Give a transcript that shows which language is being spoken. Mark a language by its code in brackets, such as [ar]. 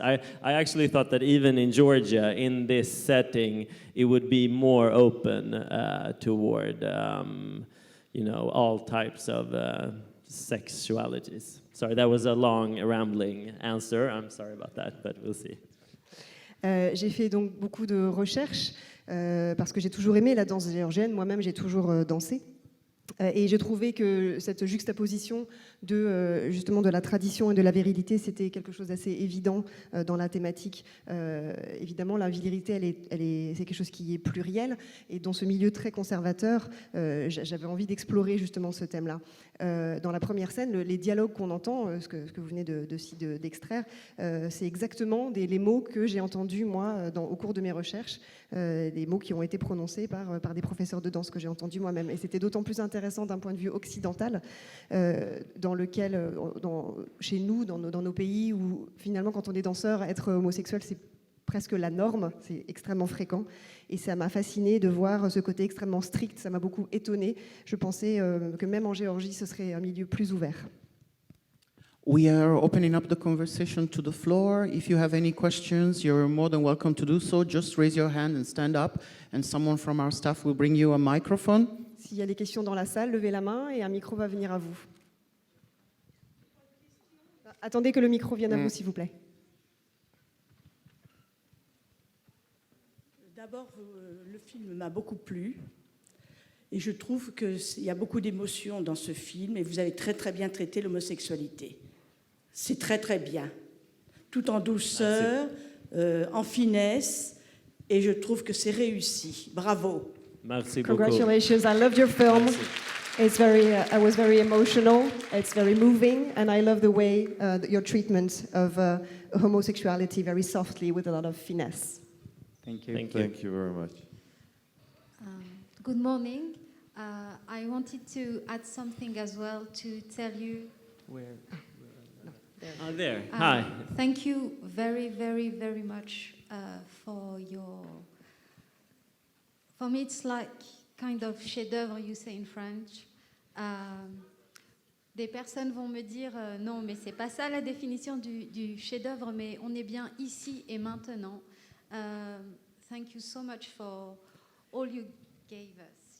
[en] I actually thought that even in Georgia, in this setting, it would be more open toward all types of sexualities. Sorry, that was a long, rambling answer. I'm sorry about that, but we'll see. [fr] J'ai fait donc beaucoup de recherches parce que j'ai toujours aimé la danse géorgienne. Moi-même, j'ai toujours dansé. Et je trouvais que cette juxtaposition justement de la tradition et de la virilité, c'était quelque chose d'assez évident dans la thématique. Évidemment, la virilité, c'est quelque chose qui est pluriel. Et dans ce milieu très conservateur, j'avais envie d'explorer justement ce thème-là. Dans la première scène, les dialogues qu'on entend, ce que vous venez d'extraire, c'est exactement les mots que j'ai entendus, moi, au cours de mes recherches, des mots qui ont été prononcés par des professeurs de danse que j'ai entendus moi-même. Et c'était d'autant plus intéressant d'un point de vue occidental, dans lequel, chez nous, dans nos pays, où finalement, quand on est danseur, être homosexuel, c'est presque la norme, c'est extrêmement fréquent. Et ça m'a fasciné de voir ce côté extrêmement strict, ça m'a beaucoup étonnée. Je pensais que même en Géorgie, ce serait un milieu plus ouvert. [en] We are opening up the conversation to the floor. If you have any questions, you're more than welcome to do so. Just raise your hand and stand up, and someone from our staff will bring you a microphone. [fr] S'il y a des questions dans la salle, levez la main et un micro va venir à vous. Attendez que le micro vienne à vous, s'il vous plaît. D'abord, le film m'a beaucoup plu et je trouve qu'il y a beaucoup d'émotions dans ce film et vous avez très très bien traité l'homosexualité. C'est très très bien, tout en douceur, en finesse, et je trouve que c'est réussi. Bravo. Merci beaucoup. [en] Congratulations, I loved your film. It's I was very emotional, it's very moving, and I love the way your treatment of homosexuality very softly with a lot of finesse. Thank you. Thank you very much. Good morning. I wanted to add something as well to tell you. There. Hi. Thank you very, very, very much for your. For me, it's like kind of chef-d'œuvre, you say in French. [fr] Des personnes vont me dire non, mais c'est pas ça la définition du chef-d'œuvre, mais on est bien ici et maintenant. [en] thank you so much for all you gave us.